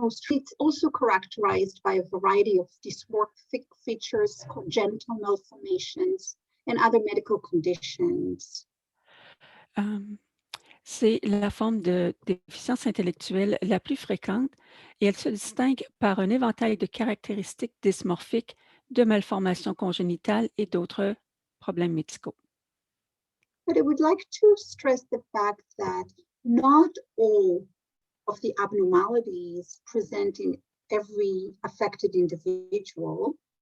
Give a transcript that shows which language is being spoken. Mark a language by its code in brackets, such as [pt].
[en] It's also characterized by a variety of dysmorphic features, congenital malformations, and other medical conditions. [fr] C'est la forme de déficience intellectuelle la plus fréquente et elle se distingue par un éventail de caractéristiques dysmorphiques, de malformations congénitales et d'autres problèmes médicaux. [en] But I would like to stress the fact that not all of the abnormalities present in every affected individual.